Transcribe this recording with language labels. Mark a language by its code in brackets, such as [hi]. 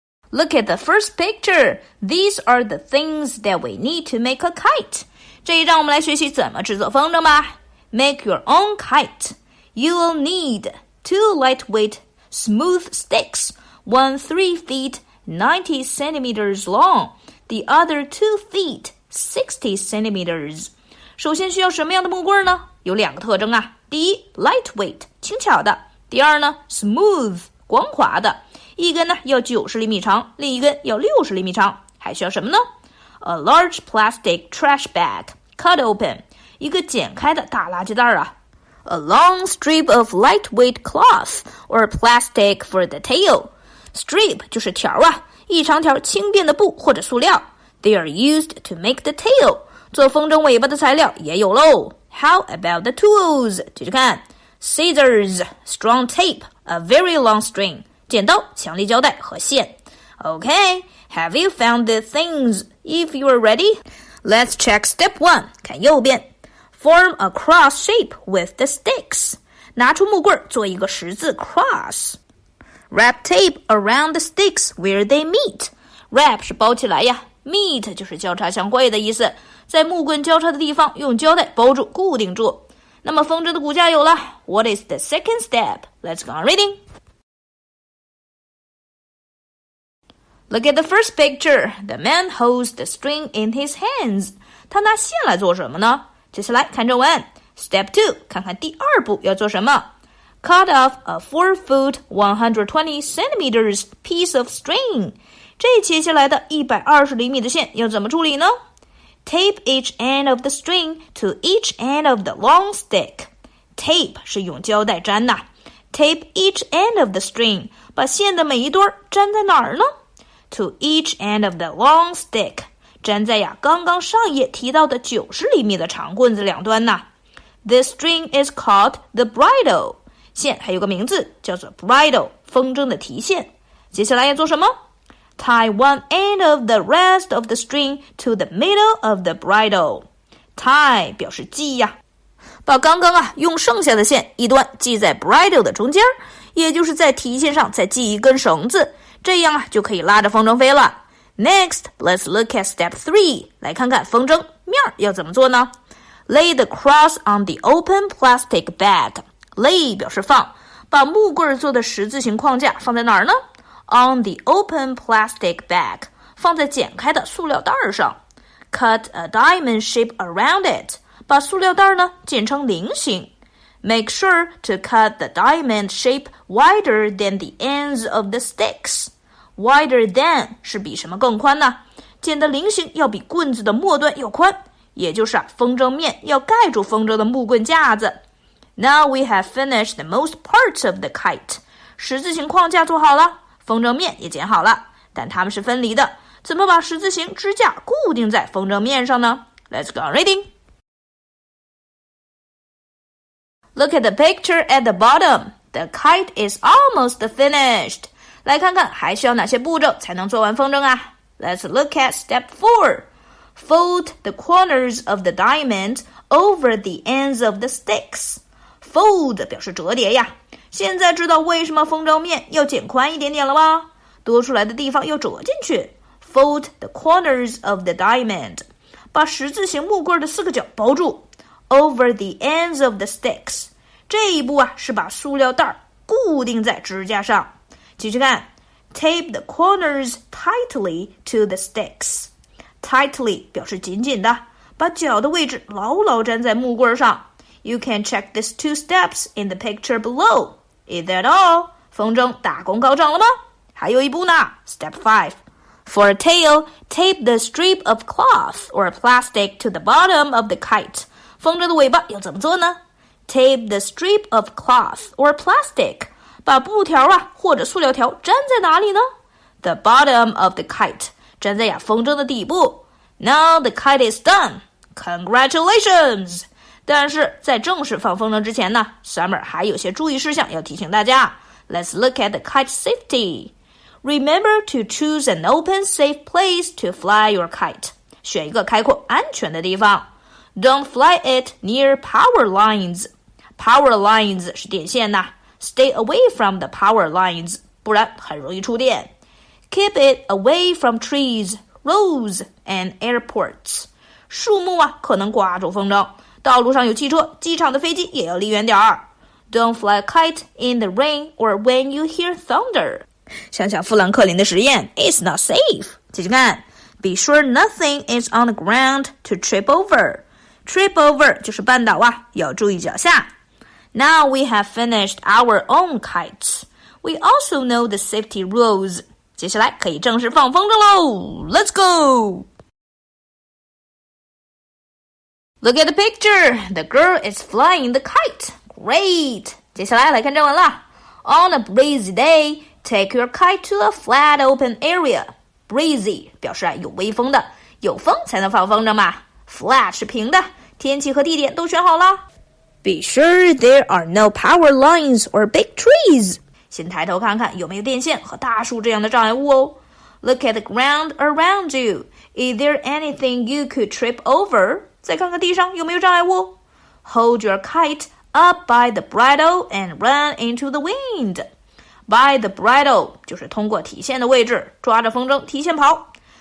[en] Look at the first picture. These are the things that we need to make a kite. [zh] 这一章我们来学习怎么制作风筝吧。 [en] Make your own kite. You will need 2 lightweight, smooth sticks, one 3 feet, 90 centimeters long, the other 2 feet, 60 centimeters. [zh] 首先需要什么样的木棍呢？有2个特征啊。第一 lightweight 轻巧的，第二呢 smooth 光滑的，一根呢要90厘米长，另一根要60厘米长。还需要什么呢？ [en] A large plastic trash bag cut open [zh] 一个剪开的大垃圾袋啊。 [en] A long strip of lightweight cloth or plastic for the tail. [zh] Strip 就是条啊，一长条轻便的布或者塑料。 [en] They are used to make the tail. [zh] 做风筝尾巴的材料也有咯。 [en] How about the tools? [zh] 继续看 [en] Scissors, strong tape, a very long string. [zh] 剪刀、强力胶带和线。 [en] Okay, have you found the things? If you are ready, let's check step 1. [zh] 看右边。 [en] Form a cross shape with the sticks. [zh] 拿出木棍做一个十字 cross. [en] Wrap tape around the sticks where they meet. [zh] Wrap 是包起来呀。 Meet 就是交叉相会的意思，在木棍交叉的地方用胶带包住固定住。那么风筝的骨架有了。 [en] What is the second step? Let's go on reading. Look at the first picture. The man holds the string in his hands. [zh] 他拿线来做什么呢？接下来看正文。 Step 2, 看看第二步要做什么。 [en] Cut off a 4 foot, 120 centimeters piece of string. [zh] 这切下来的120厘米的线要怎么处理呢？ [en] Tape each end of the string to each end of the long stick. [zh] Tape 是用胶带粘呐。 [en] Tape each end of the string. [zh] 把线的每一端粘在哪儿呢？ [en] To each end of the long stick. [zh] 粘在呀刚刚上页提到的90厘米的长棍子两端呐。 [en] This string is called the bridle. [zh] 线还有个名字叫做 bridle, 风筝的提线。接下来要做什么？ [en] Tie one end of the rest of the string to the middle of the bridle. [zh] Tie 表示系呀，把刚刚用剩下的线一端系在 bridle 的中间，也就是在提线上再系一根绳子，这样就可以拉着风筝飞了。 [en] Next, let's look at step 3. [zh] 来看看风筝面要怎么做呢？ [en] Lay the cross on the open plastic bag. [zh] Lay 表示放，把木棍做的十字形框架放在哪儿呢？ [en] On the open plastic bag. [zh] 放在剪开的塑料袋上。 [en] Cut a diamond shape around it. [zh] 把塑料袋呢剪成菱形。 [en] Make sure to cut the diamond shape wider than the ends of the sticks. [zh] Wider than 是比什么更宽呢？剪的菱形要比棍子的末端要宽，也就是风筝面要盖住风筝的木棍架子。 [en] Now we have finished the most parts of the kite. [zh] 十字形框架做好了，风筝面也剪好了，但它们是分离的。怎么把十字形支架固定在风筝面上呢？ [en] Let's go on reading.Look at the picture at the bottom. The kite is almost finished. [zh] 来看看还需要哪些步骤才能做完风筝啊？ [en] Let's look at step 4. Fold the corners of the diamond over the ends of the sticks. [zh] Fold 表示折叠呀。现在知道为什么风筝面要剪宽一点点了吗？多出来的地方要折进去。 [en] Fold the corners of the diamond. [zh] 把十字形木棍的四个角包住。 [en] Over the ends of the sticks. [zh] 这一步啊是把塑料袋固定在支架上。继续看 [en] Tape the corners tightly to the sticks. [zh] Tightly 表示紧紧的，把角的位置牢牢粘在木棍上。 [en] You can check these 2 steps in the picture below. Is that all? [zh] 风筝大功告成了吗？还有一步呢 Step 5. [en] For a tail, tape the strip of cloth or plastic to the bottom of the kite. [zh] 风筝的尾巴要怎么做呢？ [en] Tape the strip of cloth or plastic. [zh] 把布条啊或者塑料条粘在哪里呢？ [en] The bottom of the kite. [zh] 粘在风筝的底部。 [en] Now the kite is done. Congratulations! [zh] 但是在正式放风筝之前呢 [en] Summer [zh] 还有些注意事项要提醒大家。 [en] Let's look at the kite safety. Remember to choose an open, safe place to fly your kite. [zh] 选一个开阔安全的地方。 [en] Don't fly it near power lines. Power lines 是电线呐。 Stay away from the power lines, [zh] 不然很容易触电。 [en] Keep it away from trees, roads, and airports. [zh] 树木啊可能刮住风筝，道路上有汽车，机场的飞机也要离远点儿。 [en] Don't fly a kite in the rain or when you hear thunder. [zh] 想想富兰克林的实验 [en] It's not safe. [zh] 继续看 [en] Be sure nothing is on the ground to trip over.Trip over [zh] 就是绊倒啊，要注意脚下。 [en] Now we have finished our own kites. We also know the safety rules. [zh] 接下来可以正式放风筝喽 [en] Let's go! Look at the picture. The girl is flying the kite. Great! [zh] 接下来看正文啦。 [en] On a breezy day, take your kite to a flat open area. [zh] Breezy 表示有微风的，有风才能放风筝嘛。 Flat 是平的，天气和地点都选好了。 [en] Be sure there are no power lines or big trees. [zh] 先抬头看看有没有电线和大树这样的障碍物哦。 [en] Look at the ground around you. Is there anything you could trip over? [zh] 再看看地上有没有障碍物。 [en] Hold your kite up by the bridle and run into the wind. [zh] By the bridle 就是通过体线的位置抓着风筝提线跑。